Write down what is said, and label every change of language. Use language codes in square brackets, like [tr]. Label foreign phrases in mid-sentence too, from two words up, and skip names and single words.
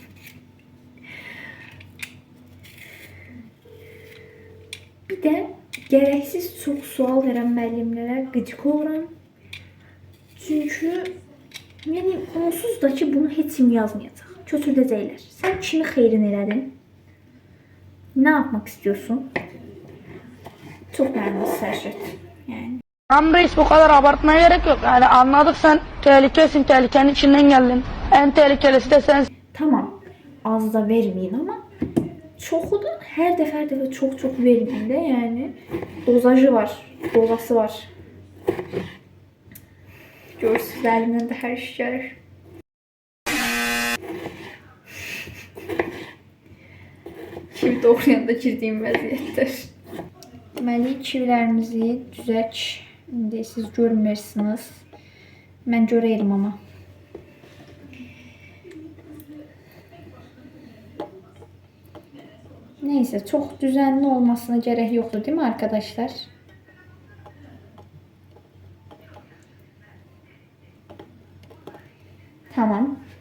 [az] Bir də gərəksiz çox sual verən müəllimlərə qıcıq oluram. Çünki Yəni onsuz da ki bunu heç kim yazmayacaq. Köçürdəcəklər. Sən kimi xeyrin elədin? [tr] Ne yapmak istiyorsun? Çok beğendim Serşet. Yani. Tamam reis, bu kadar abartmaya gerek yok. Yani anladık, sen tehlikesin, tehlikenin içinden geldin. En tehlikelisi de sensin. Tamam. [az] Az da vermeyin ama çoxu da her dəfə [tr] çok vermeyin de yani. Dozajı var. Dozası var. [az] Görürsünüz, [tr] elimden de [az] her iş gəlir. Kivi doğrayanda girdiyim vəziyyətdir. Deməli, kivilərimizi düzək. İndi siz görmürsünüz. Mən görəyim ama. [tr] Neyse, çok düzenli olmasına gerek yoktu değil mi arkadaşlar? Tamam.